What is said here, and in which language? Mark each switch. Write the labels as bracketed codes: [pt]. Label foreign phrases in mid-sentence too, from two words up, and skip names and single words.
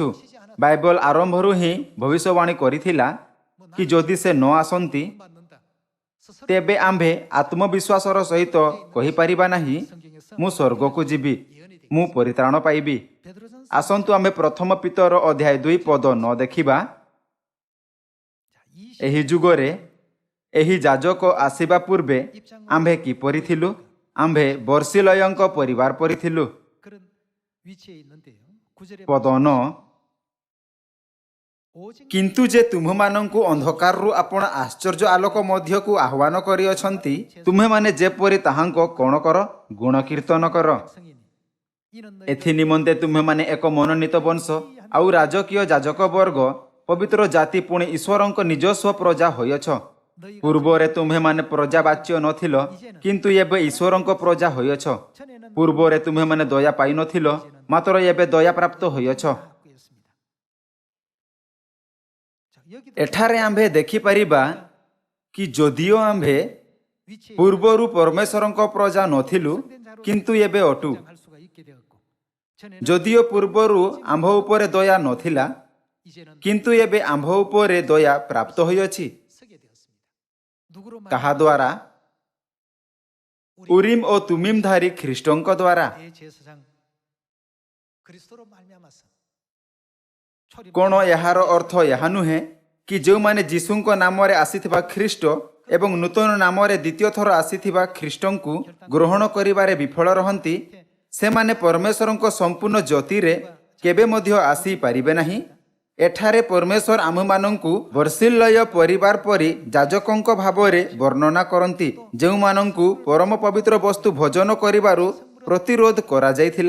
[or] ବାଇବଲ ଆରମ୍ଭରୁ ହିଁ ଭବିଷ୍ୟବାଣୀ କରିଥିଲା କି ଯଦି ସେ ନ ଆସନ୍ତି, ତେବେ ଆମ୍ଭେ ଆତ୍ମବିଶ୍ୱାସର ସହିତ କହିପାରିବା ନାହିଁ, ମୁଁ ସ୍ୱର୍ଗକୁ ଯିବି, ମୁଁ ପରିତ୍ରାଣ ପାଇବି। ଆସନ୍ତୁ ଆମ୍ଭେ ପ୍ରଥମ ପିତର ଅଧ୍ୟାୟ 2 ପଦ 9 ଦେଖିବା। ଏହି ଯୁଗରେ ଏହି ଯାଜକ ଆସିବା ପୂର୍ବେ ଆମ୍ଭେ କିପରି ଥିଲୁ? ଆମ୍ଭେ ବର୍ଷିଲୟଙ୍କ ପରିବାର ପରି ଥିଲୁ। [ko] 그런 위치에 있는데요. 9절에 [or] ପଦ 9 କିନ୍ତୁ ଯେ ତୁମ୍ଭମାନଙ୍କୁ ଅନ୍ଧକାରରୁ ଆପଣ ଆଶ୍ଚର୍ଯ୍ୟ ଆଲୋକ ମଧ୍ୟକୁ ଆହ୍ୱାନ କରିଅଛନ୍ତି, ତୁମ୍ଭେମାନେ ଯେପରି ତାହାଙ୍କ କ'ଣ କର? ଗୁଣ କୀର୍ତ୍ତନ କର। [ko] 백성이니 이는 [or] ଏଥି ନିମନ୍ତେ ତୁମ୍ଭେମାନେ ଏକ ମନୋନୀତ ବଂଶ, ଆଉ ରାଜକୀୟ ଯାଜକ ବର୍ଗ, ପବିତ୍ର ଜାତି, ପୁଣି ଈଶ୍ୱରଙ୍କ ନିଜସ୍ୱ ପ୍ରଜା ହୋଇଅଛ। ପୂର୍ବରେ ତୁମ୍ଭେମାନେ ପ୍ରଜାବାଚ୍ୟ ନଥିଲ, କିନ୍ତୁ ଏବେ ଈଶ୍ୱରଙ୍କ ପ୍ରଜା ହୋଇଅଛ। ପୂର୍ବରେ ତୁମ୍ଭେମାନେ ଦୟା ପାଇନଥିଲ, ମାତ୍ର ଏବେ ଦୟା ପ୍ରାପ୍ତ ହୋଇଅଛ। [ko] 있습니다. 자, 여기도 [or] ଏଠାରେ ଆମ୍ଭେ ଦେଖିପାରିବା କି ଯଦିଓ ଆମ୍ଭେ [ko] 위치에 [or] ପୂର୍ବରୁ ପରମେଶ୍ୱରଙ୍କ ପ୍ରଜା ନଥିଲୁ, କିନ୍ତୁ ଏବେ ଅଟୁ। [ko] 할 수가 있게 되었고 전에는 [or] ଯଦିଓ ପୂର୍ବରୁ ଆମ୍ଭ ଉପରେ ଦୟା ନଥିଲା, [ko] 이제는 [or] କିନ୍ତୁ ଏବେ ଆମ୍ଭ ଉପରେ ଦୟା ପ୍ରାପ୍ତ ହୋଇଅଛି। [ko] 서게 되었습니다. 누구로 [or] କାହା ଦ୍ୱାରା? ଉରିମ୍ ଓ ତୁମିମ୍ ଧାରୀ ଖ୍ରୀଷ୍ଟଙ୍କ ଦ୍ୱାରା। [ko] 대제사장 그리스도로 말미암아서 초림 [or] କ'ଣ ଏହାର ଅର୍ଥ ଏହା ନୁହେଁ କି ଯେଉଁମାନେ ଯୀଶୁଙ୍କ ନାମରେ ଆସିଥିବା ଖ୍ରୀଷ୍ଟ ଏବଂ ନୂତନ ନାମରେ ଦ୍ୱିତୀୟ ଥର ଆସିଥିବା ଖ୍ରୀଷ୍ଟଙ୍କୁ ଗ୍ରହଣ କରିବାରେ ବିଫଳ ରହନ୍ତି, ସେମାନେ ପରମେଶ୍ୱରଙ୍କ ସମ୍ପୂର୍ଣ୍ଣ ଜ୍ୟୋତିରେ କେବେ ମଧ୍ୟ ଆସିପାରିବେ ନାହିଁ? ଏଠାରେ ପରମେଶ୍ୱର ଆମ୍ଭମାନଙ୍କୁ ବର୍ଷିଲୟ ପରିବାର ପରି ଯାଜକଙ୍କ ଭାବରେ ବର୍ଣ୍ଣନା କରନ୍ତି, ଯେଉଁମାନଙ୍କୁ ପରମ ପବିତ୍ର ବସ୍ତୁ ଭୋଜନ କରିବାରୁ ପ୍ରତିରୋଧ କରାଯାଇଥିଲା।